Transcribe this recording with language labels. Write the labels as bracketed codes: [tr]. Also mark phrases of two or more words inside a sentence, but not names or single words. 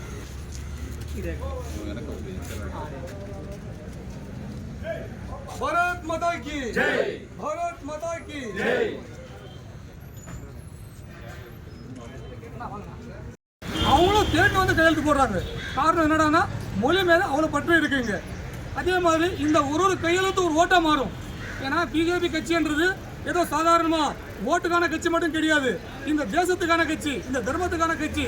[hi] भारत माता की जय, भारत माता की जय. [ta] அவங்களும் தேடி வந்து கையெழுத்து போடுறாங்க. காரணம் என்னடான்னா மொழி மேலே அவ்வளோ பற்று இருக்குங்க. அதே மாதிரி இந்த ஒரு கையெழுத்து ஒரு ஓட்டாக மாறும். ஏன்னா பிஜேபி கட்சின்றது ஏதோ சாதாரணமாக ஓட்டுக்கான கட்சி மட்டும் கிடையாது, இந்த தேசத்துக்கான கட்சி, இந்த தர்மத்துக்கான கட்சி.